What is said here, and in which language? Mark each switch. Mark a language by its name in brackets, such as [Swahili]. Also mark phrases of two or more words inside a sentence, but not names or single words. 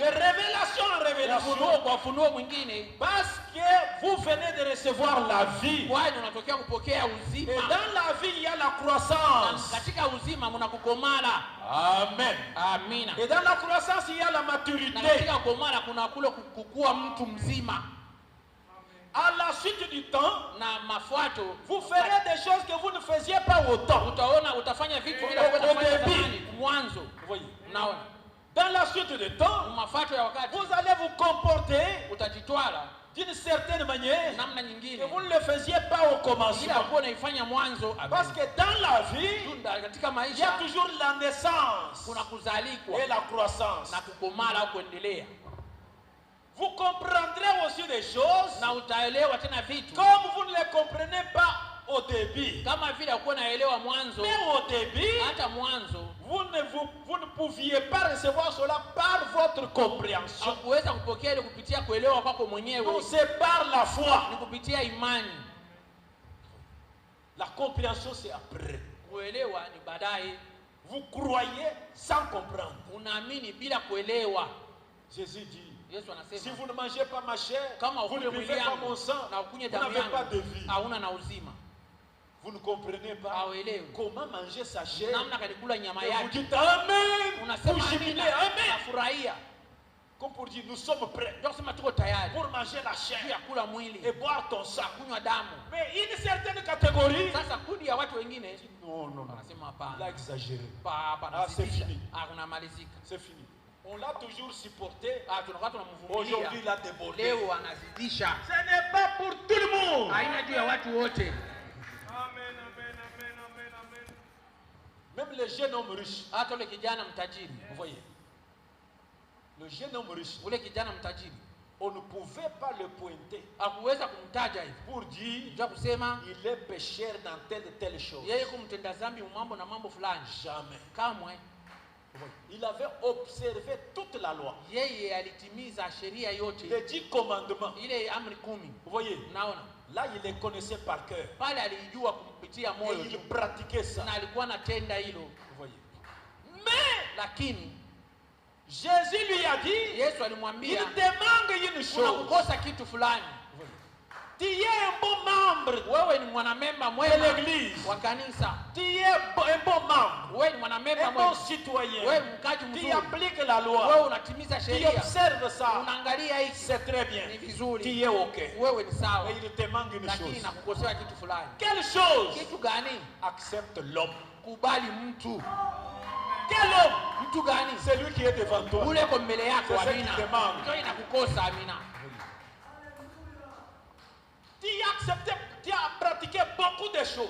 [French] de révélation en révélation, [Swahili] ufunuo kwa ufunuo mwingine, [French] parce que vous venez de recevoir la vie. [Swahili] Kwani unatokea kupokea uzima. [French] Et dans la vie il y a la croissance. [Swahili] Katika uzima mna kukomala. [French] Amen. [Swahili] Amina. [French] Et dans la croissance il y a la maturité. [Swahili] Na katika kukomala kuna kule kukua mtu mzima. [French] À la suite du temps, [Swahili] na mafuato, [French] vous ferez des choses que vous ne faisiez pas autant. [Swahili] utaona utafanya vitu vile [French] Au [Swahili] unafanya [French] début. [Swahili] zamani mwanzo. [French] Vous voyez. [Swahili] Unaona? [French] Dans la suite du temps, [Swahili] Mafuato ya wakati [French] vous allez vous comporter [Swahili] utajitwala [French] d'une certaine manière [Swahili] namna [French] que [Swahili] nyingine [French] vous ne le faisiez pas au [Swahili] ila [French] commencement. [Swahili] kuwa unaifanya mwanzo. [French] Parce que dans la vie, [Swahili] Tunda katika [French] il y a [Swahili] maisha [French] toujours la naissance [Swahili] kuna kuzalikwa [French] et la croissance. [Swahili] na kukomala au kuendelea, [French] Vous comprendrez aussi des choses [Swahili] na utaelewa tena vitu [French] comme vous ne les comprenez pas au début. [Swahili] kama vile ukuwa naelewa mwanzo. [French] Mais au début, [Swahili] Hata mwanzo [French] vous ne pouviez pas recevoir cela par votre compréhension. [Swahili] hakuweza kupokea ile kupitia kuelewa kwako mwenyewe, [French] Non, c'est par la foi. [Swahili] ni kupitia imani. [French] La compréhension, c'est après. [Swahili] Kuelewa ni baadaye. [French] Vous croyez sans comprendre. [Swahili] Unaamini bila kuelewa. [French] Jésus dit, [Swahili] Yesu [French] si [Swahili] anasema [French] vous ne mangez pas ma chair, [Swahili] kama [French] vous ne [Swahili] ukule mwili [French] buvez pas [Swahili] yangu [French] mon sang, [Swahili] na [French] vous [Swahili] ukunywe damu [French] n'avez pas de [Swahili] yangu [French] vie. [Swahili] hauna na uzima. [French] Vous ne comprenez pas [Swahili] Hauelewi [French] comment manger sa chair. [Swahili] namna kalikula nyama [French] Et vous [Swahili] yake, [French] dites Amen. [Swahili] unasema [French] Vous jubilez [Swahili] amina, [French] Amen. [Swahili] nafurahia. [French] Comme pour dire, nous sommes prêts [Swahili] Ndio kusema tuko tayari [French] pour manger la [Swahili] juu ya [French] chair [Swahili] kula mwili [French] et boire ton sang. [Swahili] kunywa damu. [French] Mais une certaine catégorie, [Swahili] Sasa kundi ya watu wengine [French] non, non, non. [Swahili] wanasema [French] Il a [Swahili] hapana, [French] exagéré. [Swahili] hapa [French] Ah, c'est [Swahili] nazidisha. [French] fini. [Swahili] Kunamalizika. [French] C'est fini. On l'a toujours supporté. [Swahili] Tunakuwa [French] Aujourd'hui, [Swahili] tunamvumilia, [French] il a débordé. [Swahili] leo anazidisha. [French] Ce n'est pas pour tout le monde. [Swahili] Haina juu ya watu wote. [French] Amen, amen, amen, amen, amen. Même les jeunes hommes riches, [Swahili] Hata ule kijana mtajiri, [French] vous voyez, le jeune homme riche, [Swahili] ule kijana mtajiri [French] on ne pouvait pas le pointer [Swahili] hakuweza kumtaja hivi [French] pour dire [Swahili] ndio kusema [French] il est pécheur dans telle et telle chose. [Swahili] yeye kumtenda dhambi mambo na mambo fulani. [French] Jamais. [Swahili] Kamwe. [French] Il avait observé toute la loi, Yeye alitimiza sheria yote, les 10 commandements. [Swahili] ile amri 10. [French] Vous voyez, [Swahili] Unaona, [French] là il les connaissait par cœur. [Swahili] pale alijua kupitia [French] Et [Swahili] moyo [French] il [Swahili] tu, [French] pratiquait ça. [Swahili] na alikuwa anatenda hilo. [French] Vous voyez. [Swahili] Lakini [French] Jésus lui a dit, [Swahili] Yesu [French] il [Swahili] alimwambia [French] te manque une [Swahili] kuna [French] chose. [Swahili] kukosa kitu fulani. [French] Tu es un bon membre [Swahili] Wewe ni mwanamemba [French] de [Swahili] mwema [French] l'église. [Swahili] wa kanisa, [French] Tu es un bon membre, [Swahili] wewe ni mwanamemba [French] un bon [Swahili] mwema, [French] citoyen. [Swahili] wewe mkaji [French] Tu [Swahili] mzuri, [French] appliques la [Swahili] wewe [French] loi. [Swahili] unatimiza [French] Tu [Swahili] sheria, [French] observes ça. [Swahili] unaangalia hiki [French] C'est très bien. [Swahili] ni [French] Tu [Swahili] vizuri, [French] es OK. [Swahili] wewe ni sawa, [French] Mais il te manque une [Swahili] lakini [French] chose. [Swahili] nakukosewa kitu fulani. [French] Quelle chose? [Swahili] Kitu gani? [French] Accepte l'homme. [Swahili] Kubali mtu. [French] Quel homme? [Swahili] Mtu gani? [French] C'est lui qui est devant toi. [Swahili] Ule kwa mbele yako. [French] C'est ce [Swahili] Amina. [French] qui te manque. [Swahili] Ndio inakukosa. Amina. [French] Tu as accepté, tu as pratiqué beaucoup de choses.